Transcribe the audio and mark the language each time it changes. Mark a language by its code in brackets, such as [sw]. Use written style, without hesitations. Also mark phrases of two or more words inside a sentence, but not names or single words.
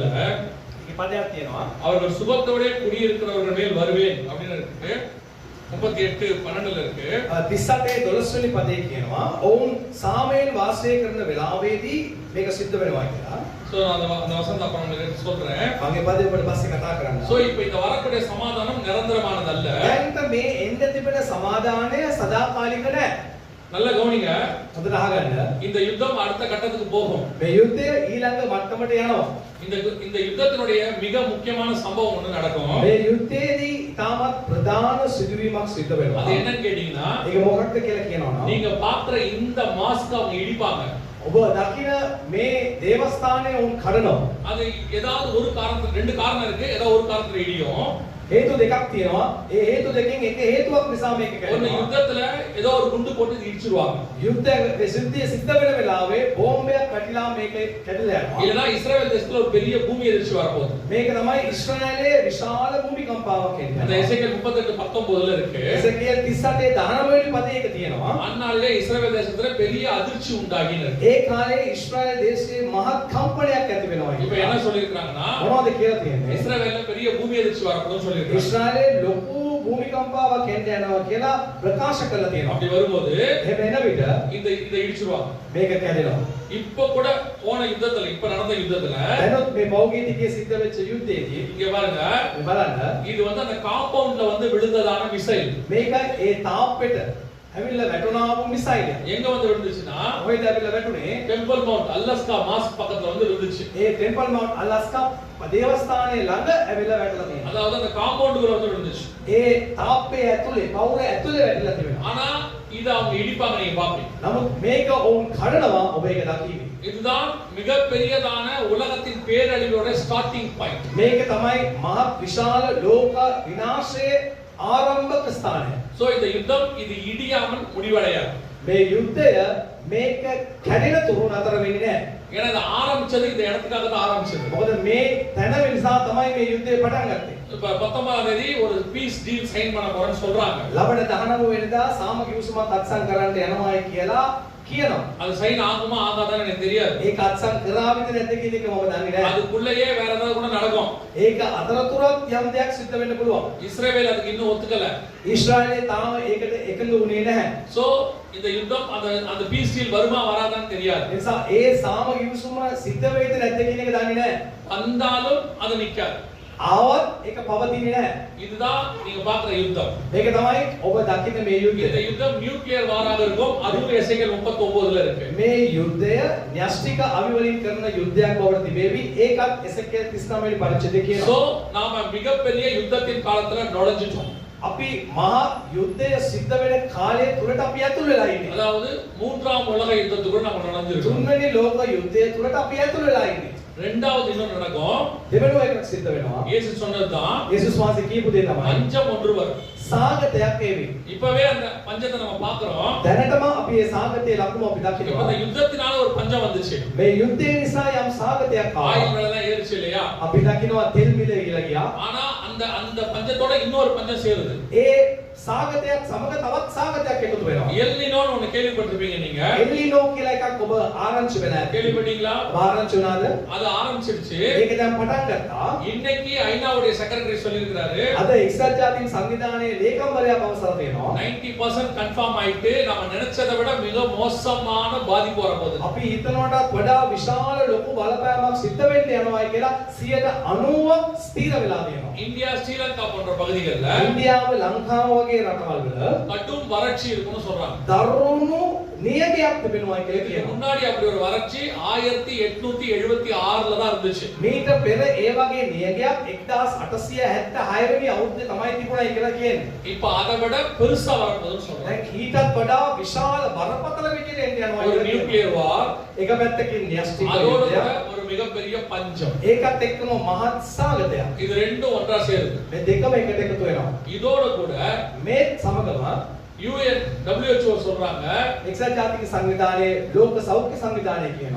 [si] මේ පදයක් තියෙනවා. [ta] அவர்கள் சுகத்தோட குடியிருக்கிறவர்கள் மேல் வருவேன் அப்படின்னு இருக்கு. 38:12ல இருக்கு. [si] 38 12 වෙනි පදේ කියනවා ඔවුන් සාමයෙන් වාසය කරන වෙලාවේදී මේක සිද්ධ වෙනවා කියලා. [ta] சோ அந்த வசனத்தை அப்புறம் உங்களுக்கு சொல்றேன். [si] මගේ පදේ ඔබට පස්සේ කතා කරන්න. [ta] சோ இப்போ இந்த வரக்கூடிய சமாதானம் நிரந்தரமானது அல்ல. [si] දැන් මේ එන්න තිබෙන සමාදානය සදාකාලික නැහැ. [ta] நல்லா கவனிங்க. [si] හොඳට අහගන්න. [ta] இந்த யுத்தம் அடுத்த கட்டத்துக்கு போகும். [si] මේ යුද්ධය ඊළඟ මට්ටමට යනවා. [ta] இந்த யுத்தத்தினுடைய மிக முக்கியமான சம்பவம் ஒன்று நடக்கும். [si] මේ යුද්ධයේදී තාමත් ප්‍රධාන සිදුවීමක් සිද්ධ වෙනවා. [ta] அது என்னன்னு கேட்டீங்கன்னா [si] ඒක මොකක්ද කියලා කියනවා නම් [ta] நீங்க பாக்குற இந்த மாஸ்க் அவங்க இடிப்பாங்க. [si] ඔබ දකින මේ දේවස්ථානයේ උන් කරනවා. [ta] அது ஏதாவது ஒரு காரணத்துல ரெண்டு காரணம் இருக்கு, ஏதாவது ஒரு காரணத்துல இடியும். [si] හේතු දෙකක් තියෙනවා. ඒ හේතු දෙකෙන් එක හේතුවක් නිසා මේක [ta] ஒன்னு [si] කරනවා. [ta] யுத்தத்துல ஏதோ ஒரு குண்டு போட்டு இடிச்சிருவாங்க. [si] යුද්ධය සිද්ධ වෙන වෙලාවේ බෝම්බයක් වැටිලා මේක කැඩිලා යනවා. [ta] இல்லனா இஸ்ரவேல் தேசத்துல ஒரு பெரிய பூமி எதிர்ச்சி வரப்போகுது. [si] මේක තමයි ඊශ්‍රායලයේ විශාල භූමිකම්පාවක් [ta] அந்த [si] එන්නේ. [ta] எசேக்கியேல் 38:19ல இருக்கு. [si] එසේකියල් 38 19 වෙනි පදයේ එක තියෙනවා. [ta] அந்நாளிலே இஸ்ரவேல் தேசத்துல பெரிய அதிர்ச்சி உண்டாகினது. [si] ඒ කාලේ ඊශ්‍රායල දේශයේ මහත් කම්පනයක් ඇති වෙනවා [ta] இப்ப [si] කියනවා. [ta] என்ன சொல்லிருக்காங்கன்னா [si] මොනවද කියලා තියෙන්නේ? [ta] இஸ்ரவேல்ல பெரிய பூமி எதிர்ச்சி வரப்போகுதுன்னு சொல்லிருக்காங்க. [si] ඊශ්‍රායලයේ ලොකු භූමිකම්පාවක් එන්න යනවා කියලා ප්‍රකාශ කරලා තියෙනවා. [ta] அப்படி வரும்போது [si] එහෙම එන විට [ta] இந்த இடிச்சிருவாங்க. [si] මේක කැඩෙනවා. [ta] இப்ப கூட போன யுத்தத்துல இப்ப நடந்த யுத்தத்துல [si] දැනුත් මේ පෞගීතිකයේ සිද්ධ වෙච්ච යුද්ධයේදී [ta] இங்க பாருங்க, [si] මේ බලන්න [ta] இது வந்து அந்த காம்பவுண்ட்ல வந்து விழுந்ததான மிசைல். [si] මේක ඒ තාප්පෙට ඇවිල්ලා වැටුණා වූ මිසයිල්. [ta] எங்க வந்து விழுந்துச்சுன்னா [si] කොහෙද ඇවිල්ලා වැටුනේ? [ta] டெம்பிள் மவுண்ட் அலஸ்கா மாஸ்க் பக்கத்துல வந்து விழுந்துச்சு. [si] ඒ ටෙම්පල් මවුන්ට් අලාස්කා දේවස්ථානයේ ළඟ ඇවිල්ලා වැටලා තියෙනවා. [ta] அதாவது அந்த காம்பவுண்டுக்குள்ள வந்து விழுந்துச்சு. [si] ඒ තාප්පේ ඇතුලේ පවුර ඇතුලේ වැටිලා තිබෙනවා. [ta] ஆனா இது அவங்க இடிப்பாங்க, நீங்க பாப்பீங்க. [si] නමුත් මේක ඔවුන් කඩනවා ඔබ ඒක දකින්නේ. [ta] இதுதான் மிகப்பெரியதான உலகத்தின் பேரழிவோட [en] starting point. [si] මේක තමයි මහත් විශාල ලෝක විනාශයේ ආරම්භක ස්ථානය. [ta] சோ இந்த யுத்தம் இது இடியாமல் முடிவடையாது. [si] මේ යුද්ධය මේක කැඩෙන තුරු නතර වෙන්නේ නැහැ. [ta] ஏன்னா இது ஆரம்பிச்சது இந்த இடத்துக்காக தான் ஆரம்பிச்சது. [si] මොකද මේ තැන නිසා තමයි මේ යුද්ධය පටන් ගත්තේ. [ta] இப்ப 19ஆம் தேதி ஒரு [en] peace deal sign [ta] பண்ண போறேன்னு சொல்றாங்க. [si] ලබන 19 වෙනිදා සාම කිවිසුමක් අත්සන් කරන්න යනවායි කියලා කියනවා. [ta] அது சைன் ஆகுமா ஆகாதான்னு எனக்கு தெரியாது. [si] ඒක අත්සන් කරාවිද නැද්ද කියන එක මම දන්නේ නැහැ. [ta] அதுக்குள்ளேயே வேற ஏதாவது கூட நடக்கும். [si] ඒක අතරතුරත් යම් දෙයක් සිද්ධ වෙන්න පුළුවන්. [ta] இஸ்ரவேல் அதுக்கு இன்னும் ஒத்துக்கல. [si] ඊශ්‍රායලයේ තාම ඒකට එකඟ වුණේ නැහැ. [ta] சோ இந்த யுத்தம் அந்த [en] peace deal [ta] வருமா வராதான்னு தெரியாது. [si] ඒ නිසා ඒ සාම කිවිසුම සිද්ධ වෙයිද නැද්ද කියන එක දන්නේ නැහැ. [ta] வந்தாலும் அது நிக்காது. [si] ආවත් ඒක පවතින්නේ නැහැ. [ta] இதுதான் நீங்க பாக்குற யுத்தம். [si] මේක තමයි ඔබ දකින්න මේ [ta] இந்த [si] යුද්ධය. [ta] யுத்தம் நியூக்ளியர் வாராக இருக்கும். அதுவும் எசேக்கியேல் 39ல இருக்கு. [si] මේ යුද්ධය න්‍යෂ්ටික අවි වලින් කරන යුද්ධයක් බවට තිබේවි. ඒකත් එසේකියල් 39 වෙනි පරිච්ඡේදයේ කියනවා. [ta] சோ நாம மிகப்பெரிய யுத்தத்தின் காலத்துல நுழைஞ்சிட்டோம். [si] අපි මහා යුද්ධය සිද්ධ වෙන කාලය තුලට අපි ඇතුල් වෙලා ඉන්නේ. [ta] அதாவது மூன்றாம் உலக யுத்தத்துக்குள்ள நம்ம நுழைஞ்சிருக்கோம். [si] තුන්වෙනි ලෝක යුද්ධය තුලට අපි ඇතුල් වෙලා ඉන්නේ. [ta] ரெண்டாவது இன்னும் நடக்கும். [si] දෙවෙනි එකක් සිද්ධ වෙනවා. [ta] இயேசு சொன்னதுதான் [si] යේසුස් වහන්සේ කියපු දේ තමයි [ta] பஞ்சம் ஒன்று வரும். [si] සාගතයක් ඒවි. [ta] இப்பவே அந்த பஞ்சத்தை நம்ம பாக்குறோம். [si] දැනටම අපි මේ සාගතයේ ලකුණු අපි [ta] இப்ப [si] දකිනවා. [ta] இந்த யுத்தத்தினால ஒரு பஞ்சம் வந்துச்சு. [si] මේ යුද්ධය නිසා යම් සාගතයක් [ta] ஆயில் [si] ආවා. [ta] விலை எல்லாம் ஏறிச்சு இல்லையா? [si] අපි දකිනවා තෙල් මිල ඉහළ ගියා. [ta] ஆனா அந்த அந்த பஞ்சத்தோட இன்னொரு பஞ்சம் சேருது. [si] ඒ සාගතයක් සමග තවත් සාගතයක් එකතු වෙනවා. [ta] எல்னினோன்னு ஒண்ணு கேள்விப்பட்டிருப்பீங்க நீங்க. [si] එල්ලිනෝ කියලා එකක් ඔබ ආරංචි වෙලා ඇති. [ta] கேள்விப்பட்டீங்களா? [si] ආරංචි වුණාද? [ta] அது ஆரம்பிச்சிருச்சு. [si] ඒක දැන් පටන් ගත්තා. [ta] இன்னைக்கு ஐநாவுடைய செக்ரட்டரி சொல்லிருக்காரு, [si] අද එක්සත් ජාතීන් සංවිධානයේ ලේකම්වරයා පවසලා තියෙනවා [ta] 90% கன்ஃபார்ம் ஆயிட்டு நம்ம நினைச்சதை விட மிக மோசமான பாதிப்பு வரப்போகுது. [si] අපි හිතනවටත් වඩා විශාල ලොකු බලපෑමක් සිද්ධ වෙන්න යනවායි කියලා 90% ස්ථිර වෙලා තියෙනවා. [ta] இந்தியா ஸ்ரீலங்கா போன்ற பகுதிகளில் [si] ඉන්දියාව ලංකාව වගේ රටවල් වල [ta] கடும் வறட்சி இருக்குன்னு சொல்றாங்க. [si] දරුණු නියගයක් තිබෙනවා කියලා [ta] இதுக்கு [si] කියනවා. [ta] முன்னாடி அப்படி ஒரு வறட்சி 1876ல தான் இருந்துச்சு. [si] මීට පෙර ඒ වගේ නියගයක් 1876 වෙනි අවුරුද්දේ තමයි තිබුණයි කියලා කියන්නේ. [ta] இப்ப அதை விட பெருசா வரப்போகுதுன்னு சொல்றாங்க. [si] දැන් ඊටත් වඩා විශාල බරපතල විදිහට එන්න යනවා [ta] ஒரு [si] කියලා කියනවා. [en] nuclear war, [si] එක පැත්තකින් න්‍යෂ්ටික [ta] அதோட கூட [si] යුද්ධයක්, [ta] ஒரு மிகப்பெரிய பஞ்சம். [si] ඒකත් එක්කම මහත් සාගතයක්. [ta] இது ரெண்டும் ஒன்றா சேருது. [si] මේ දෙකම එකට එකතු වෙනවා. [ta] இதோட கூட [si] මේ සමගම [ta] UN WHO சொல்றாங்க [si] එක්සත් ජාතික සංවිධානයේ ලෝක සෞඛ්‍ය සංවිධානය කියනවා